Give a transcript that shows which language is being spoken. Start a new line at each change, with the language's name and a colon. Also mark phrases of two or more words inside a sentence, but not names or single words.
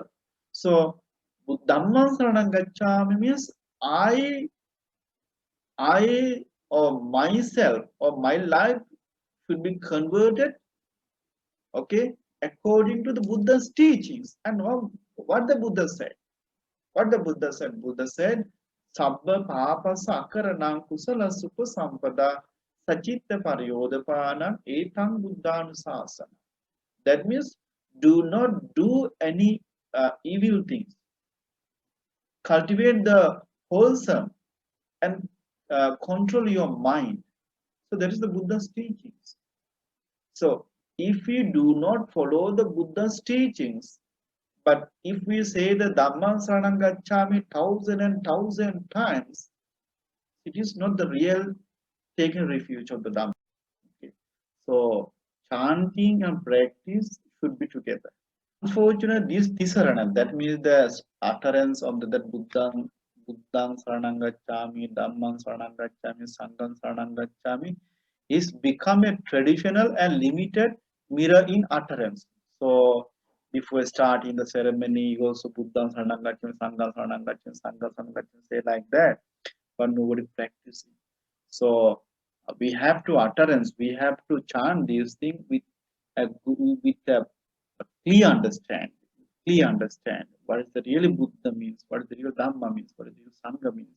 English: So
Pali: Dhamma Saranam Gacchami
English: means I or myself or my life should be converted, okay, according to the Buddha's teachings. And what the Buddha said. What the Buddha said? Buddha said,
Pali: Sabba papa sakaranam kusala supa sampada sachitta paryodapanam etang buddhanusasana.
English: That means do not do any evil things. Cultivate the wholesome and control your mind. So that is the Buddha's teachings. So if we do not follow the Buddha's teachings, but if we say the
Pali: Dhamma Saranam Gacchami
English: thousand and thousand times, it is not the real taking refuge of the Dhamma. Okay. So chanting and practice should be together. Unfortunately, this Tisarana, that means the utterance of the
Pali: Buddhang Saranam Gacchami, Dhammam Saranam Gacchami, Sangham Saranam Gacchami,
English: is become a traditional and limited mirror in utterance. So before starting the ceremony, you also
Pali: Buddham Saranam Gacchami, Sangham Saranam Gacchami, Sangham Saranam Gacchami,
English: say like that, but nobody practicing. So we have to utterance, we have to chant these things with a clear understand what is the really Buddha means, what is the real Dhamma means, what is the real Sangha means.